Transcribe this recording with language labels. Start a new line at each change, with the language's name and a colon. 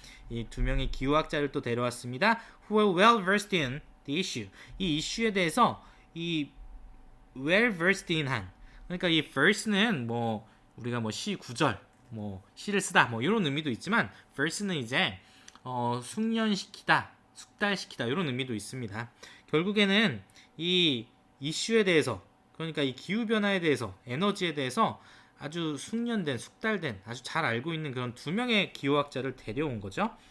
Korean: 이 두 명의 기후학자를 또 데려왔습니다.
English: Who are well versed in the issue.
Korean: 이 이슈에 대해서 이
English: well versed in
Korean: 한. 그러니까 이 verse는 뭐 우리가 뭐 시 구절, 뭐 시를 쓰다, 뭐 이런 의미도 있지만 verse는 이제 숙련시키다, 숙달시키다 이런 의미도 있습니다. 결국에는 이 이슈에 대해서, 그러니까 이 기후변화에 대해서, 에너지에 대해서 아주 숙련된, 숙달된, 아주 잘 알고 있는 그런 두 명의 기후학자를 데려온 거죠.